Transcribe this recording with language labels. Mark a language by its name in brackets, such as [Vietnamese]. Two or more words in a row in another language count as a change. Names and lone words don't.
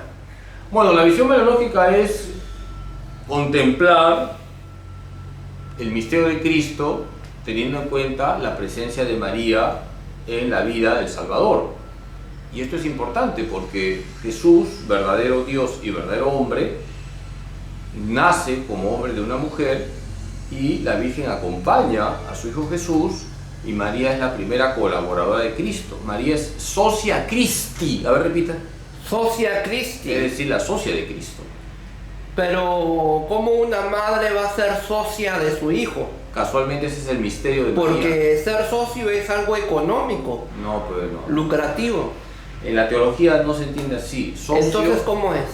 [Spanish] Bueno, la visión mariológica es contemplar el misterio de Cristo teniendo en cuenta la presencia de María en la vida del Salvador. Y esto es importante porque Jesús, verdadero Dios y verdadero hombre, nace como hombre de una mujer y la Virgen acompaña a su Hijo Jesús y María es la primera colaboradora de Cristo. María es [Latin] socia Christi. [Spanish] A ver, repita. [Latin] Socia Christi. [Spanish] Es decir, la socia de Cristo. Pero, ¿cómo una madre va a ser socia de su hijo? Casualmente ese es el misterio de María. Porque ser socio es algo económico, No, pues no. lucrativo. En la teología no se entiende así. Socio, Entonces, ¿cómo es?